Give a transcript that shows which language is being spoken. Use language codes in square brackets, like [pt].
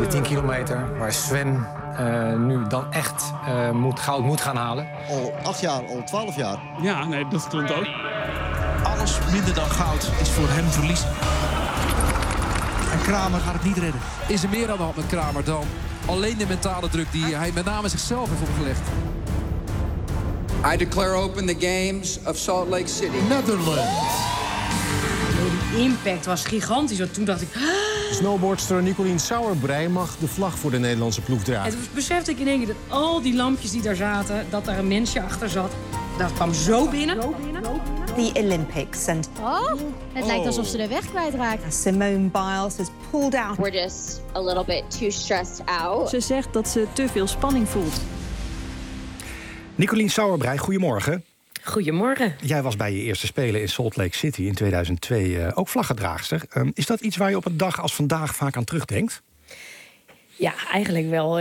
[nl] De 10 kilometer waar Sven nu dan echt goud moet gaan halen. Al 8 jaar, al 12 jaar. Ja, nee, dat stond ook. Alles minder dan goud is voor hem verlies. En Kramer gaat het niet redden. Is er meer aan de hand met Kramer dan alleen de mentale druk die hij met name zichzelf heeft opgelegd? [en] I declare open the games of Salt Lake City. Netherlands. [nl] De impact was gigantisch. Want toen dacht ik... Snowboardster Nicolien Sauerbrei mag de vlag voor de Nederlandse ploeg dragen. En toen besefte ik in één keer dat al die lampjes die daar zaten, dat daar een mensje achter zat. Dat kwam zo binnen. [en] The Olympics. And... [nl] Oh, het lijkt alsof ze de weg kwijtraakt. [en] Simone Biles has pulled out. We're just a little bit too stressed out. [nl] Ze zegt dat ze te veel spanning voelt. Nicolien Sauerbrei, goedemorgen. Goedemorgen. Jij was bij je eerste Spelen in Salt Lake City in 2002 ook vlaggedraagster. Is dat iets waar je op een dag als vandaag vaak aan terugdenkt? Ja, eigenlijk wel.